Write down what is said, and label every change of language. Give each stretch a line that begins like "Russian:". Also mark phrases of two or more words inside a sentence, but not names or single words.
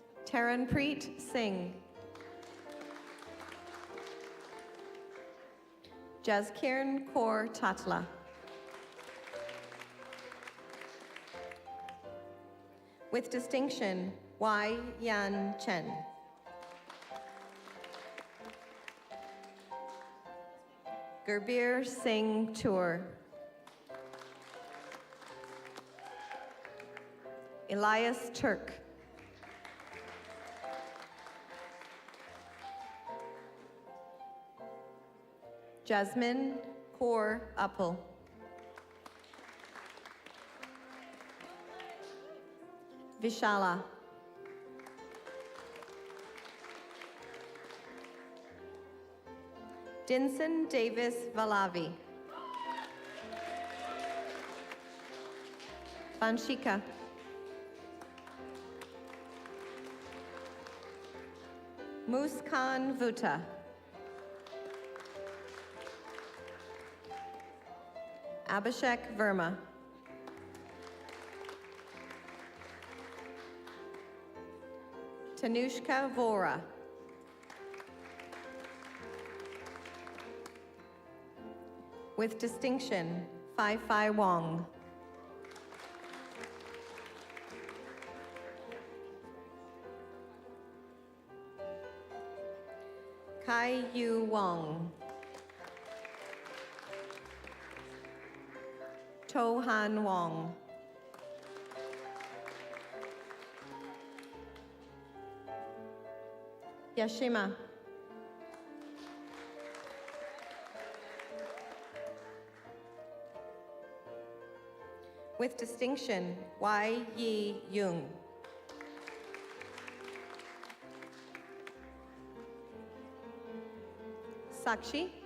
English: Taranpreet Singh. Jaskiran Kaur Tatla. With distinction, Y. Yan Chen. Gurbir Singh Tour. Elias Turk. Jasmine Kaur Uppal. Vishala. Dinson Davis Valavi. Vanshika. Muskan Vuta. Abhishek Verma. Tanushka Vora. With distinction, Phai Phai Wong. Kai Yu Wong. To Han Wong. Yashima. With distinction, Wai Yi Yung. Sakshi.